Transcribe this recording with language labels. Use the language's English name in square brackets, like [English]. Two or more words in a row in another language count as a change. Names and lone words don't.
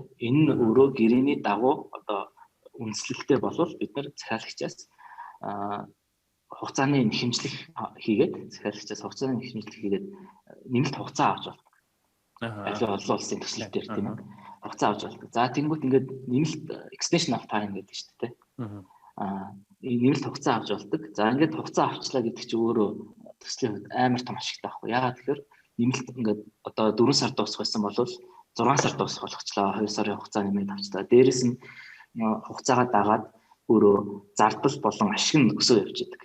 [Mongolian] Энэ нь өөрөө гэрээний дагуу одоо үндэслэлтэй болвол бид нар захиалагчаас хугацааны хэмжлэх хийгээд захиалагчаас хугацааны хэмжлэх хийгээд нэмэлт хугацаа авч болно. Аливаа олон улсын төсөл дээр тийм ээ. Хугацаа авч болдог. За тэнгуут ингээд нэмэлт [English] extension of time [Mongolian] гэдэг чинь тийм. Нэмэлт хугацаа авч болдог. За ингээд хугацаа авчлаа гэдэг чинь өөрөө төслийн хувьд амар том ашигтай байхгүй. Яагаад тэгэхээр нэмэлт ингээд одоо 4 сар дуусах байсан бол 6 сар дуусах болгочлаа. 2 сарын хугацаа нэмээд авчлаа. Дээрээс нь хугацаагаа дагаад өөрөө зардал болон ашиг нь өсөө явж идэг.